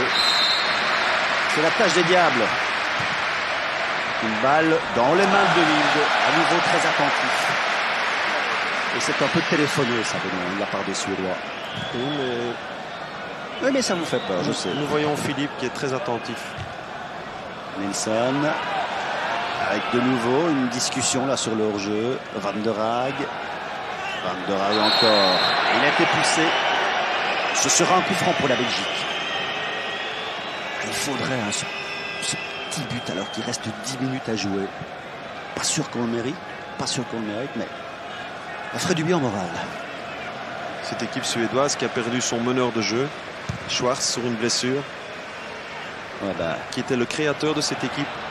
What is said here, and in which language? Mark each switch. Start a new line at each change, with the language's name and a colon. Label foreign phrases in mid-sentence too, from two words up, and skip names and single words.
French: C'est la tâche des diables. Une balle dans les mains de Wild, à nouveau très attentif. Et c'est un peu téléphoné, ça, Benoît, de la part des Suédois. Oui, mais ça vous fait peur, je sais. Nous voyons Philippe qui est très attentif. Nelson, avec de nouveau une discussion là sur le hors-jeu. Van der Haag. Van der Haag encore. Il a été poussé. Ce sera un coup franc pour la Belgique. Il faudrait ce petit but alors qu'il reste 10 minutes à jouer. Pas sûr qu'on le mérite, mais ça ferait du bien au moral. Cette équipe suédoise qui a perdu son meneur de jeu, Schwarz, sur une blessure, qui était le créateur de cette équipe.